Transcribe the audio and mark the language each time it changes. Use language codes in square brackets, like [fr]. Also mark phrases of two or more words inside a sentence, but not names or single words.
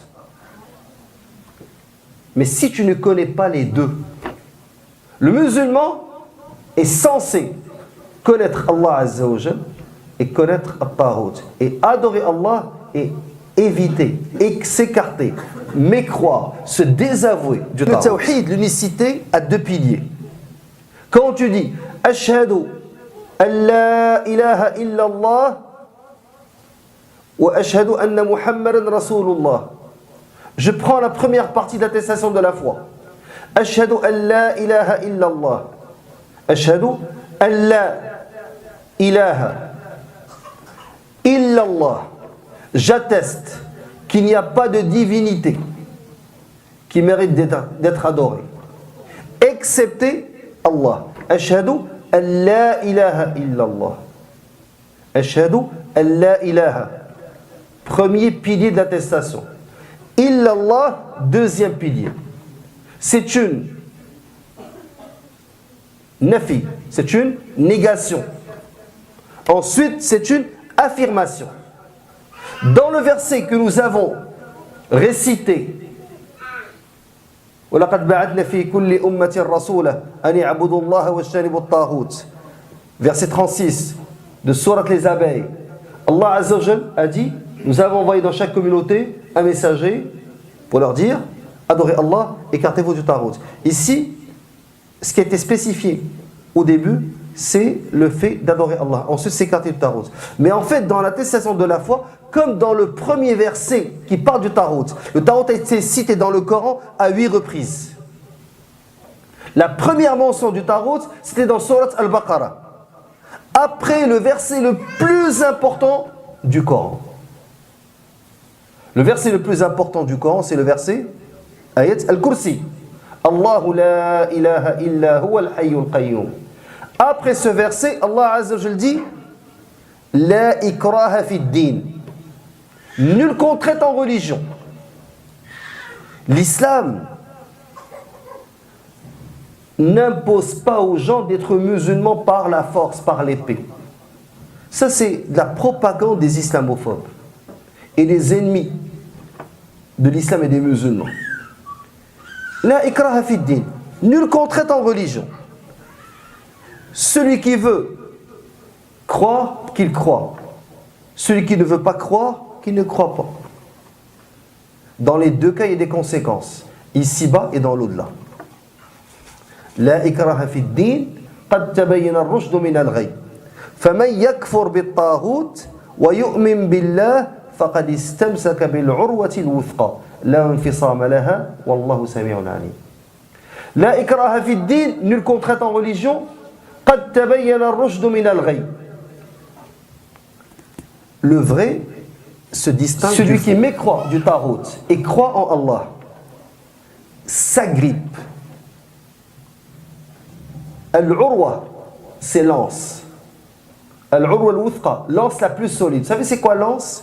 [fr] Mais si tu ne connais pas les deux, le musulman est censé connaître [ar] الله عز وجل [fr] et connaître At-Tarout. Et adorer Allah et éviter, et s'écarter, mécroire, se désavouer du Tarout. Le Tawhid, l'unicité, a deux piliers. Quand tu dis [ar] أشهد أن لا إله إلا الله وأشهد أن محمدا رسول الله, [fr] je prends la première partie d'attestation de la foi. [ar] أشهد أن لا إله إلا الله. أشهد أن لا إله إلا الله. [fr] J'atteste qu'il n'y a pas de divinité qui mérite d'être adorée, excepté Allah. [ar] أشهد أن لا إله إلا الله. أشهد أن لا إله. [fr] Premier pilier de l'attestation. Illallah, deuxième pilier. C'est une nafi, c'est une négation. Ensuite, c'est une affirmation. Dans le verset que nous avons récité, [ar] وَلَقَدْ بَعَثْنَا فِي كُلِّ أُمَّةٍ رَسُولًا أَنِ اعْبُدُوا اللَّهَ وَاجْتَنِبُوا الطَّاغُوتَ, [fr] verset 36 de Sourate les abeilles. [ar] الله عز وجل [fr] a dit, nous avons envoyé dans chaque communauté un messager pour leur dire adorez Allah, écartez-vous du Tarout. Ici, ce qui a été spécifié au début, c'est le fait d'adorer Allah. Ensuite, s'écarter du Tarout. Mais en fait, dans l'attestation de la foi, comme dans le premier verset qui parle du Tarout, le Tarout a été cité dans le Coran à 8 reprises. La première mention du Tarout, c'était dans Surat Al-Baqarah. Après le verset le plus important du Coran. Le verset le plus important du Coran, c'est le verset Ayat Al-Kursi. [ar] الله لا إله إلا هو الحي القيوم. [fr] Après ce verset, [ar] الله عز وجل [fr] dit [ar] لا إكراه في الدين. [fr] Nulle contrainte en religion. L'islam n'impose pas aux gens d'être musulmans par la force, par l'épée. Ça, c'est de la propagande des islamophobes et des ennemis de l'islam et des musulmans. [ar] لا إكراه في الدين. [fr] Nulle contrainte en religion. Celui qui veut croire, qu'il croit. Celui qui ne veut pas croire, qu'il ne croit pas. Dans les deux cas, il y a des conséquences. Ici-bas et dans l'au-delà. [ar] لا إكراه في الدين قد تبين الرشد من الغي. فمن يكفر بالطاغوت ويؤمن بالله فقد استمسك بالعروة الوثقى لا انفصام لها والله سميع عليم. لا إكراه في الدين, [fr] nulle contrainte en religion. [ar] قد تبين الرشد من الغي. [fr] Le vrai se distingue. Celui qui mécroit du Tarout et croit en Allah s'agrippe. Al-urwa, c'est l'anse. [ar] العروة الوثقى, [fr] l'anse la plus solide. Vous savez c'est quoi l'anse?